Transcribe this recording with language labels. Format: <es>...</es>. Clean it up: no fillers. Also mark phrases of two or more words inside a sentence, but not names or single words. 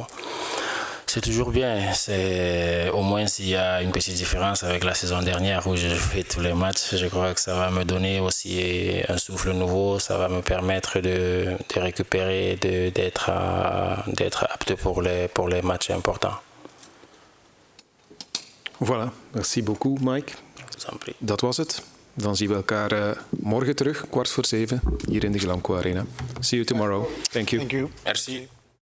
<fr>C'est toujours bien, au moins s'il y a une petite différence avec la saison dernière où je fais tous les matchs, je crois que ça va me donner aussi un souffle nouveau, ça va me permettre de récupérer, d'être apte pour les matchs importants. Voilà, merci beaucoup Mike.</fr> <nl>Dat was het. Dan zien we elkaar morgen terug, 6:15, hier in de Glamco Arena.</nl> <en>See you tomorrow. Thank you. Thank you.</en> <fr>Merci.</fr>